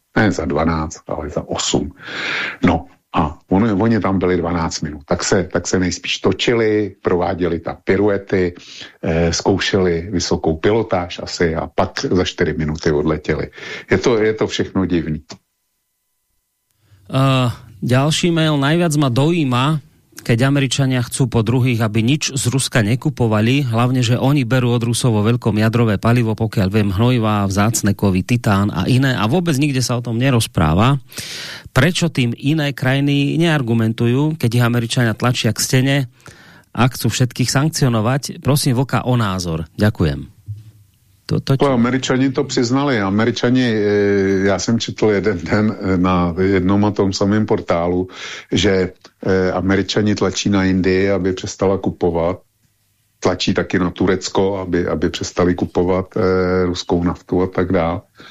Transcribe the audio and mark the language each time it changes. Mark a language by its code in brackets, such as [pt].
[cs] Ne za 12, ale za 8. No a oni tam byli 12 minut. Tak se nejspíš točili, prováděli tam piruety, zkoušeli vysokou pilotáž asi a pak za 4 minuty odletěli. Je to všechno divný. [sk] Další mail, najviac ma dojíma, keď Američania chcú po druhých, aby nič z Ruska nekupovali, hlavne, že oni berú od Rusov vo veľkom jadrové palivo, pokiaľ viem, hnojivá, vzácne kovy, titán a iné, a vôbec nikde sa o tom nerozpráva. Prečo tým iné krajiny neargumentujú, keď ich Američania tlačia k stene a chcú všetkých sankcionovať? Prosím Voka o názor. Ďakujem. [cs] Američani to přiznali. Američani, já jsem četl jeden den na jednom a tom samém portálu, že Američani tlačí na Indii, aby přestala kupovat. Tlačí taky na Turecko, aby přestali kupovat ruskou naftu a tak dále.